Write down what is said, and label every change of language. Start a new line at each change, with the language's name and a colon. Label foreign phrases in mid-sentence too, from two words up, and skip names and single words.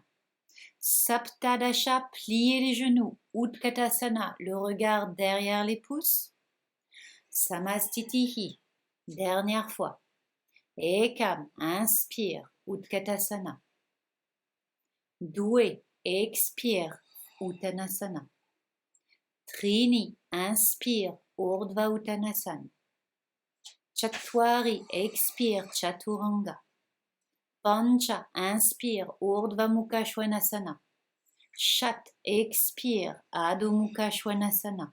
French: Saptadasha, pliez les genoux, Utkatasana, le regard derrière les pouces. Samastitihi, dernière fois. Ekam, inspire, Utkatasana. 2, expire, Uttanasana. Trini, inspire, Urdhva Uttanasana. Chatwari, expire, Chaturanga. Pancha, inspire, Urdhva Mukha Svanasana. Shat, expire, Adho Mukha Svanasana.